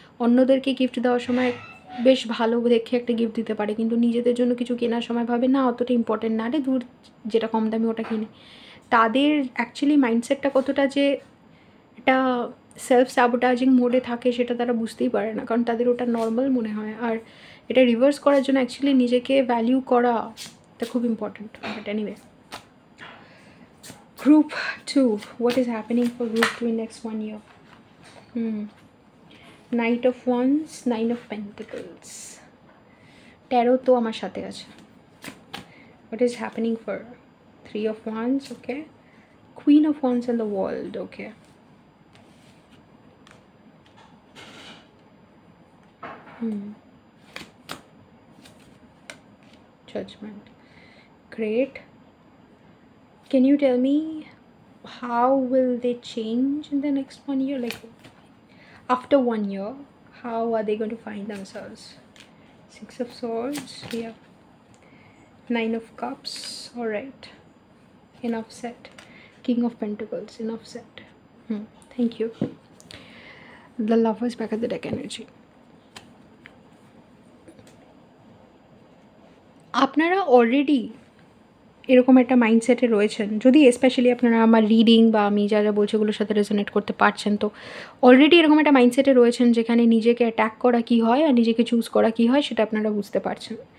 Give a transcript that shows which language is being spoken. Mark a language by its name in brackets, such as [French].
[Bangla] অন্যদেরকে গিফট দেওয়ার সময় বেশ ভালো দেখে একটা গিফট দিতে পারে, কিন্তু নিজেদের জন্য কিছু কেনার সময় ভাবে না অতটা ইম্পর্টেন্ট না, রে দূর, যেটা কম দামি ওটা কিনে। তাদের অ্যাকচুয়ালি মাইন্ডসেটটা কতটা যে এটা সেলফ স্যাবোটাজিং মোডে থাকে সেটা তারা বুঝতেই পারে না, কারণ তাদের ওটা নর্মাল মনে হয়। আর এটা রিভার্স করার জন্য অ্যাকচুয়ালি নিজেকে ভ্যালিউ করা এটা খুব important. [English] But anyway, Group 2, what is happening for Group 2 in next 1 year? Knight of Wands, 9 of Pentacles, Tarot [Bangla] তো আমার সাথে আছে। [English] What is happening for 3 of Wands? Okay, Queen of Wands and the World. Okay, Judgment. Great. Can you tell me how will they change in the next 1 year? Like after 1 year, how are they going to find themselves? 6 of Swords, yeah. 9 of Cups, all right. Enough said. King of Pentacles, enough said. Thank you. The Lovers back at the deck energy. [Bangla] আপনারা already এরকম একটা মাইন্ডসেটে রয়েছেন, যদি specially আপনারা আমার reading বা আমি যা যা বলছি ওগুলোর সাথে রেজোনেট করতে পারছেন, তো অলরেডি এরকম একটা মাইন্ডসেটে রয়েছেন যেখানে নিজেকে অ্যাটাক করা কী হয় আর নিজেকে চুজ করা কী হয় সেটা আপনারা বুঝতে পারছেন।